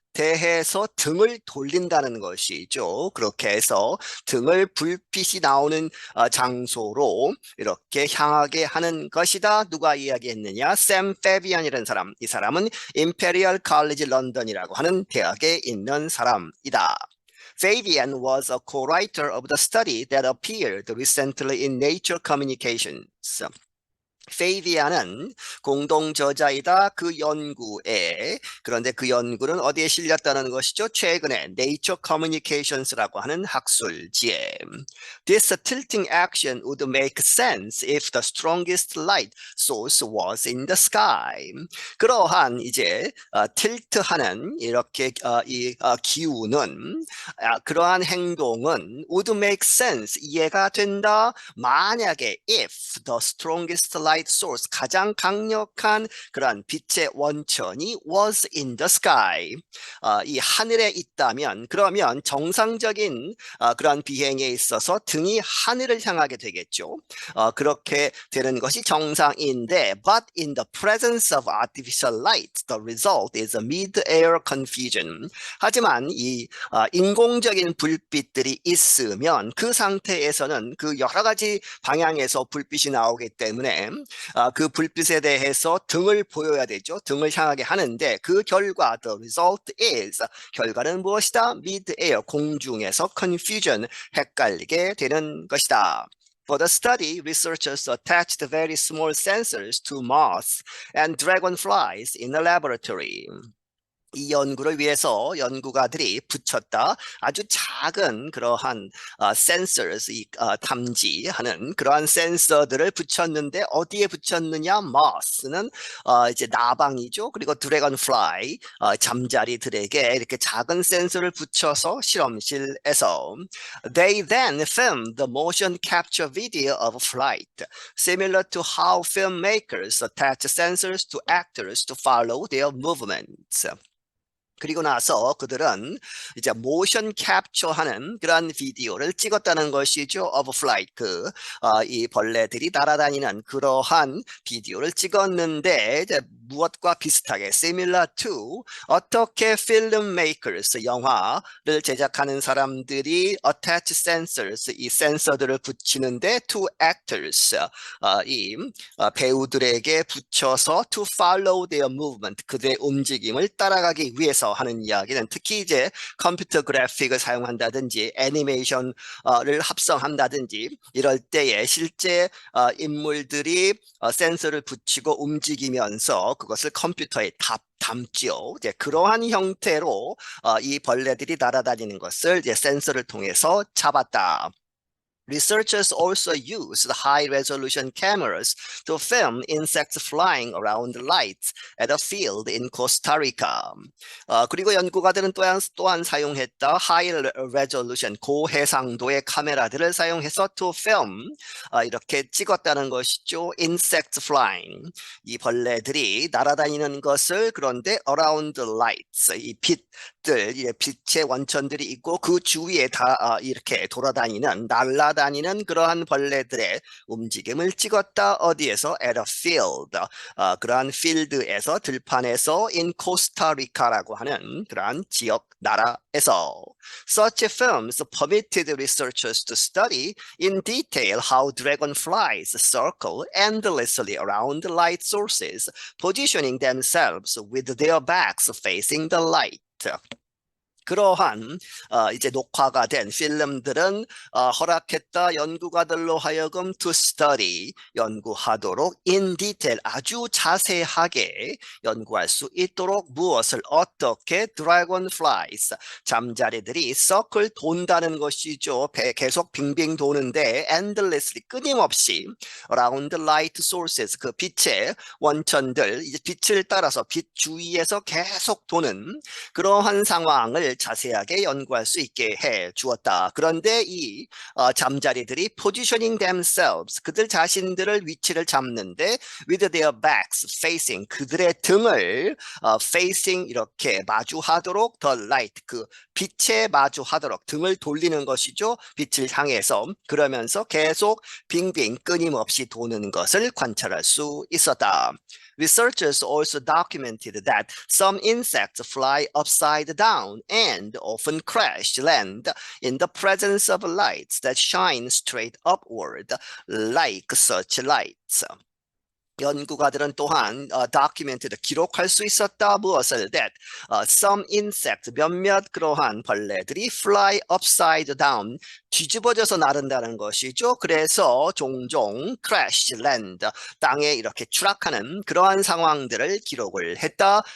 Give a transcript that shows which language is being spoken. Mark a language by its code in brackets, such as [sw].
[ko] 대해서 등을 돌린다는 것이죠. 그렇게 해서 등을 불빛이 나오는 장소로 이렇게 향하게 하는 것이다. 누가 이야기했느냐? 샘 페비안이라는 사람. 이 사람은 임페리얼 칼리지 런던이라고 하는 대학에 있는 사람이다. [en] Fabian was a co-writer of the study that appeared recently in Nature Communications. [ko] 페이비안은 공동 저자이다. 그 연구에. 그런데 그 연구는 어디에 실렸다는 것이죠? 최근에 Nature Communications라고 하는 학술지에. [en] This tilting action would make sense if the strongest light source was in the sky. [ko] 그러한 이제 틸트하는 이렇게 기우는 그러한 행동은 [en] would make sense [ko] 이해가 된다. 만약에 [en] if the strongest light source [ko] 가장 강력한 그러한 빛의 원천이 [en] was in the sky [ko] 이 하늘에 있다면 그러면 정상적인 그러한 비행에 있어서 등이 하늘을 향하게 되겠죠. 그렇게 되는 것이 정상인데 [en] but in the presence of artificial light the result is a mid-air confusion. [ko] 하지만 이 인공적인 불빛들이 있으면 그 상태에서는 그 여러 가지 방향에서 불빛이 나오기 때문에 그 불빛에 대해서 등을 보여야 되죠. 등을 향하게 하는데 그 결과 [en] the result is [ko] 결과는 무엇이다? mid-air 공중에서 confusion 헷갈리게 되는 것이다. [en] For the study, researchers attached very small sensors to moths and dragonflies in a laboratory. [ko] 이 연구를 위해서 연구가들이 붙였다. 아주 작은 그러한 sensors, 탐지하는 그러한 센서들을 붙였는데 어디에 붙였느냐? moth는 이제 나방이죠. 그리고 dragonfly, 잠자리들에게 이렇게 작은 센서를 붙여서 실험실에서 [en] They then filmed the motion capture video of flight, similar to how filmmakers attach sensors to actors to follow their movements. [ko] 그리고 나서 그들은 이제 모션 캡처하는 그런 비디오를 찍었다는 것이죠. [en] of flight, [ko] 이 벌레들이 날아다니는 그러한 비디오를 찍었는데 이제 무엇과 비슷하게 [en] similar to [ko] 어떻게 filmmakers, 영화를 제작하는 사람들이 [en] attach sensors, [ko] 이 센서들을 붙이는데 [en] to actors, [ko] 이 배우들에게 붙여서 [en] to follow their movement, [ko] 그들의 움직임을 따라가기 위해서 하는 이야기는 특히 이제 컴퓨터 그래픽을 사용한다든지 애니메이션을 합성한다든지 이럴 때에 실제 인물들이 센서를 붙이고 움직이면서 그것을 컴퓨터에 담죠. 이제 그러한 형태로 이 벌레들이 날아다니는 것을 이제 센서를 통해서 잡았다. [en] Researchers also used high-resolution cameras to film insects flying around lights at a field in Costa Rica. [ko] 그리고 연구가들은 또한 사용했다. high-resolution, 고해상도의 카메라들을 사용해서 [en] to film, [ko] 이렇게 찍었다는 것이죠. [en] insect flying, [ko] 이 벌레들이 날아다니는 것을 그런데 [en] around lights, [ko] 이 빛들, 빛의 원천들이 있고 그 주위에 다 이렇게 돌아다니는 날아다니는 그러한 벌레들의 움직임을 찍었다. 어디에서? [en] at a field, [ko] 그러한 필드에서 들판에서 in Costa Rica라고 하는 그러한 지역 나라에서. [en] Such films permitted researchers to study in detail how dragonflies circle endlessly around light sources, positioning themselves with their backs facing the light. [ko] 그러한 이제 녹화가 된 필름들은 허락했다. 연구가들로 하여금 [en] to study, [ko] 연구하도록 [en] in detail, [ko] 아주 자세하게 연구할 수 있도록 무엇을 어떻게 dragonflies, 잠자리들이 circle 돈다는 것이죠. 계속 빙빙 도는데 endlessly, 끊임없이 [en] around light sources, [ko] 그 빛의 원천들, 이제 빛을 따라서 빛 주위에서 계속 도는 그러한 상황을 자세하게 연구할 수 있게 해 주었다. 그런데 이 잠자리들이 [en] positioning themselves, [ko] 그들 자신들을 위치를 잡는데 [en] with their backs facing, [ko] 그들의 등을 facing, 이렇게 마주하도록 [en] the light, [ko] 그 빛에 마주하도록 등을 돌리는 것이죠. 빛을 향해서. 그러면서 계속 빙빙 끊임없이 도는 것을 관찰할 수 있었다. [en] Researchers also documented that some insects fly upside down and often crash land in the presence of lights that shine straight upward, like such lights. [ko] 연구가들은 또한 documented 기록할 수 있었다 무엇을 [en] that some insects [ko] 몇몇 그러한 벌레들이 [en] fly upside down [ko] 뒤집어져서 나른다는 것이죠. 그래서 종종 [en] crash land [ko] 땅에 이렇게 추락하는 그러한 상황들을 기록을 했다.